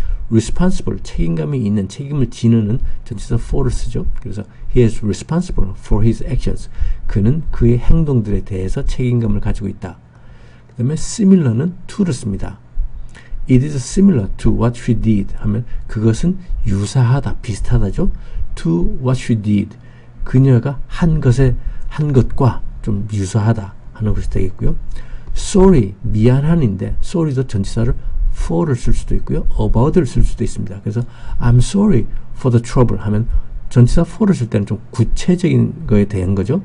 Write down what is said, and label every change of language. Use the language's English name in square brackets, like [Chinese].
[Korean] responsible, 책임감이 있는, 책임을 지는 전치사 for를 쓰죠. [English] 그래서 he is responsible for his actions. [Korean] 그는 그의 행동들에 대해서 책임감을 가지고 있다. 그 다음에 similar는 to를 씁니다. [English] It is similar to what she did [Korean] 하면 그것은 유사하다, 비슷하다죠. [English] to what she did, [Korean] 그녀가 한 것과 좀 유사하다 하는 것이 되겠고요. sorry, 미안한인데 sorry도 전치사를 for를 쓸 수도 있고요. about를 쓸 수도 있습니다. 그래서 [English] I'm sorry for the trouble [Korean] 하면 전치사 for를 쓸 때는 좀 구체적인 거에 대한 거죠.